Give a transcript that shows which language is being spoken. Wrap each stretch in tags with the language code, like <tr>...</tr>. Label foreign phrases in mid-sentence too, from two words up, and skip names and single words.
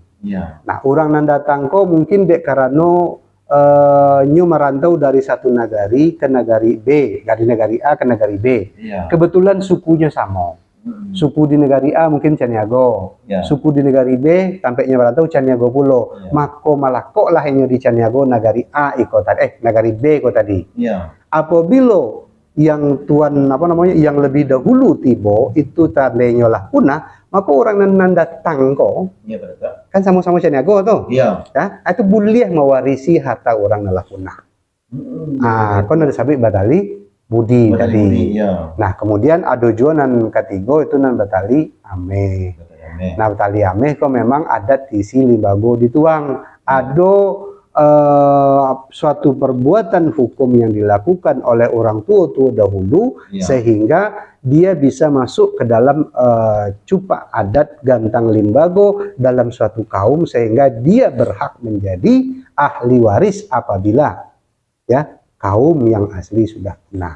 <min>Nah, orang nan datang kok mungkin dek karena nyu merantau dari satu nagari ke nagari B, dari nagari A ke nagari B.</min> <id>Kebetulan sukunya sama. Suku di negari A mungkin Caniago, suku di negari B tampaknya merantau Caniago pulo.</id> <min>Mako malako lah ini di Caniago nagari A iko tadi, nagari B iko tadi.</min> <id>Apabila yang tuan yang lebih dahulu tiba itu tandanya lah punah, maka</id> <min>orang nan datang kok kan</min> <id>sama-sama Caniago tuh. Itu boleh mewarisi harta orang nalah punah.</id> <min>Kon ada sabit badali budi tadi. Nah, kemudian ada juga nan ketiga itu nan batali ame. Nah, batali ame kok memang adat isi limbago dituang.</min> <id>Ada suatu perbuatan hukum yang dilakukan oleh orang tua dahulu sehingga dia bisa masuk ke dalam cupa adat gantang limbago dalam suatu kaum sehingga dia berhak menjadi ahli waris apabila kaum yang asli sudah punah.</id>